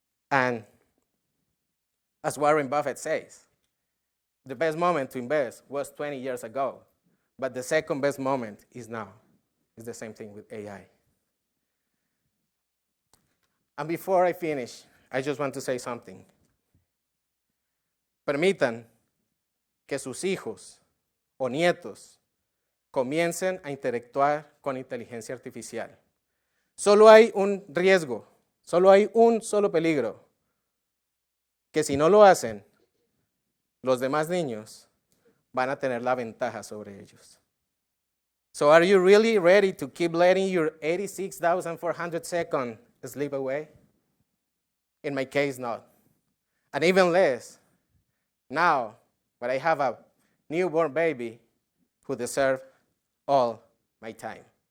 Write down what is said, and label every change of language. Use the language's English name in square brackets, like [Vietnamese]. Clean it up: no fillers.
[English] And as Warren Buffett says, the best moment to invest was 20 years ago, but the second best moment is now. It's the same thing with AI. And before I finish, I just want to say something. [Spanish] Permitan que sus hijos o nietos comiencen a interactuar con inteligencia artificial. Solo hay un riesgo, solo hay un solo peligro, que si no lo hacen, los demás niños van a tener la ventaja sobre ellos. [English] So are you really ready to keep letting your 86,400 seconds slip away? In my case, not. And even less, now, when I have a newborn baby who deserves all my time.